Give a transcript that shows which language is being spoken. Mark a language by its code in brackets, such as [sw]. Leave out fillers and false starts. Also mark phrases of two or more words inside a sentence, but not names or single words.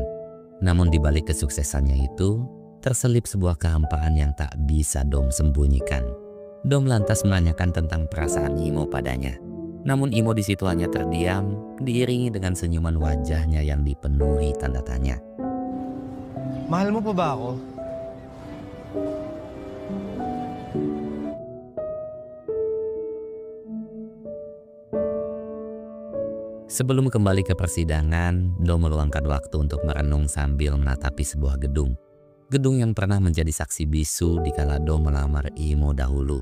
[id] Namun di balik kesuksesannya itu, terselip sebuah kehampaan yang tak bisa Dom sembunyikan. Dom lantas menanyakan tentang perasaan Imo padanya. Namun Imo di situ hanya terdiam, diiringi dengan senyuman wajahnya yang dipenuhi tanda tanya. [tl] Mahal mo pa ba ako? [id] Sebelum kembali ke persidangan, Dom meluangkan waktu untuk merenung sambil menatapi sebuah gedung. Gedung yang pernah menjadi saksi bisu dikala Dom melamar Imo dahulu.